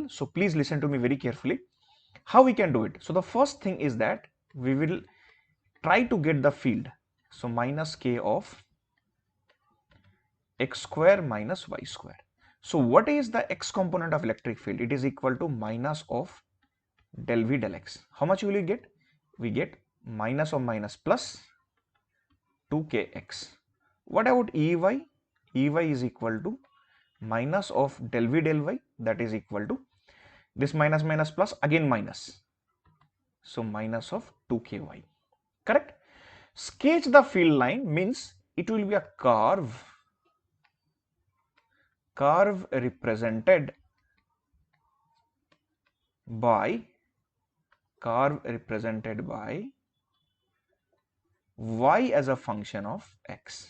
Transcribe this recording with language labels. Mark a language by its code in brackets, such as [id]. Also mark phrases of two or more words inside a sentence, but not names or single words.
[en] So please listen to me very carefully. How we can do it? So the first thing is that we will try to get the field. So minus k of x square minus y square. So what is the x component of electric field? It is equal to minus of del v del x. How much will you get? We get minus of minus plus 2kx. What about Ey? Ey is equal to minus of del v del y, that is equal to this minus minus plus again minus. So minus of 2ky. Correct? Sketch the field line means it will be a curve represented by y as a function of x.